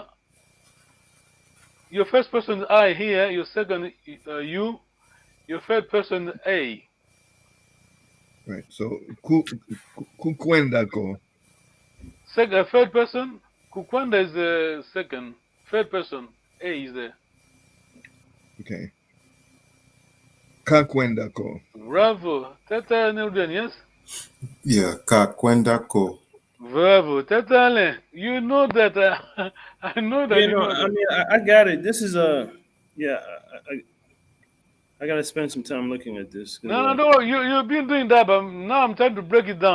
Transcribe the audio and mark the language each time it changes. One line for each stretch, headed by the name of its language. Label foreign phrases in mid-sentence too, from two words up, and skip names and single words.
English: Your first person I here, your second you, your third person A. Right. So Kukwendako. Third person, Kukwanda is the second. Third person, A is there. Okay. Kakwendako. Bravo. Tata Nelden, yes? Yeah, Kakwendako. Bravo. Tata Ale, you know that. I know that Yeah, you no, know that. I mean, I got it. This is yeah, I gotta spend some time looking at this. No, no, you've been doing that, but now I'm trying to break it down.